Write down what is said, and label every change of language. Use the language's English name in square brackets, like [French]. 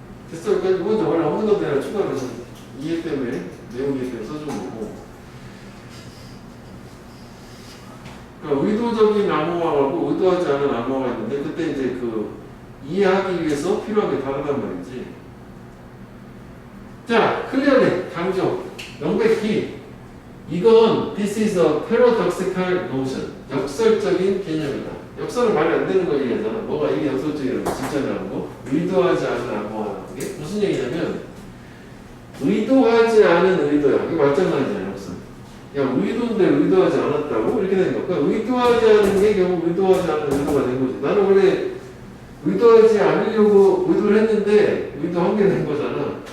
[Korean] 됐어. 그러니까 이건 원래 없는 것도 아니라 추가로 이해 때문에, 내용 이해 때문에 써준 거고. 그러니까 의도적인 암호화하고 의도하지 않은 암호화가 있는데, 그때 이제 그 이해하기 위해서 필요한 게 다르단 말이지. 자, 클리어리, 강조, 명백히. [English] 이건 this is a paradoxical notion. [Korean] 역설적인 개념이다. 역설은 말이 안 되는 거 얘기하잖아. 뭐가 이게 역설적이라는 거, 진짜라는 거. 의도하지 않은 암호화라는 게 무슨 얘기냐면 의도하지 않은 의도야. 이게 마찬가지잖아요. 무슨? 야, 의도인데 의도하지 않았다고? 이렇게 되는 거야. 그러니까 의도하지 않은 게 결국 의도하지 않은 의도가 된 거지. 나는 원래 의도하지 않으려고 의도를 했는데 의도한 게 된 거잖아.